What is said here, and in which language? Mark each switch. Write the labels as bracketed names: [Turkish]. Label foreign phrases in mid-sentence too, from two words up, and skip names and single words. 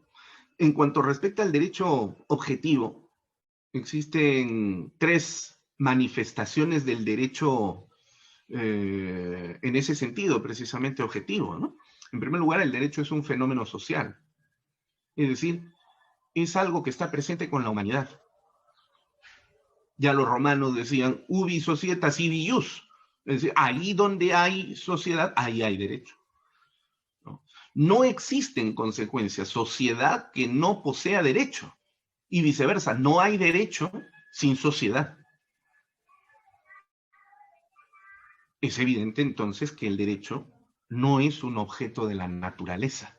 [Spanish] En cuanto respecta al derecho objetivo, existen tres manifestaciones del derecho en ese sentido, precisamente objetivo, ¿no? En primer lugar, el derecho es un fenómeno social, es decir, es algo que está presente con la humanidad. Ya los romanos decían, [Latin] ubi societas ibi jus, [Spanish] es decir, ahí donde hay sociedad, ahí hay derecho. No existe en consecuencia sociedad que no posea derecho, y viceversa, no hay derecho sin sociedad. Es evidente entonces que el derecho no es un objeto de la naturaleza.